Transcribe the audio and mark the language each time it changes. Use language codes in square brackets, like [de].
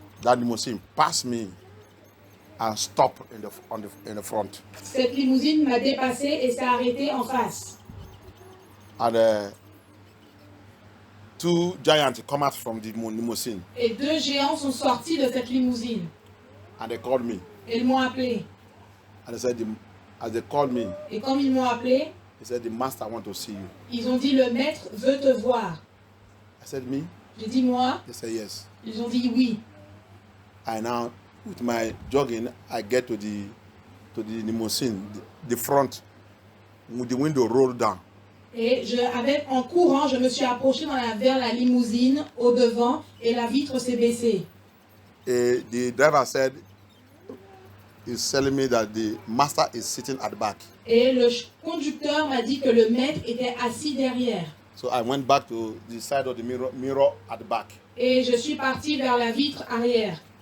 [en] That limousine passed me and stopped in the front. [fr] Cette limousine m'a dépassé et s'est arrêtée en face. [en] And two giants come out from the limousine. [fr] Et deux géants sont sortis de cette limousine. [en] And they called me. [fr] Et ils m'ont appelé. [en] And they said, as they called me, [fr] Et comme ils m'ont appelé, [en] they said, the master want to see you. [fr] ils ont dit le maître veut te voir. [en] I said, me? [fr] J'ai dit moi. [en] They said, yes. [fr] Ils ont dit oui. [en] And now, with my jogging, I get to the limousine, the front, with the window rolled down. [fr] Et en courant, je me suis approché vers la limousine au devant et la vitre s'est baissée. [en] The driver said, he's telling me that the master is sitting at the back. [fr] Et le conducteur m'a dit que le maître était assis derrière. [en] So I went back to the side of the mirror at the back. [fr] Et je suis parti vers la vitre arrière.